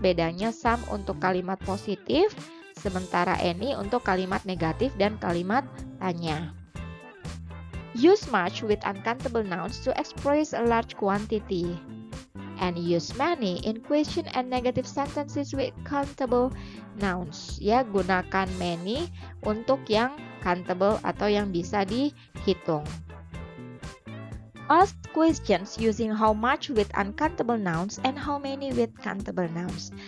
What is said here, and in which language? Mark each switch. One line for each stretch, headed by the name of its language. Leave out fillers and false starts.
Indonesian: Bedanya some untuk kalimat positif, sementara any untuk kalimat negatif dan kalimat tanya.
English: Use much with uncountable nouns to express a large quantity. And use many in question and negative sentences with countable nouns.
Indonesian: Ya, gunakan many untuk yang countable atau yang bisa dihitung.
English: Ask questions using how much with uncountable nouns and how many with countable nouns.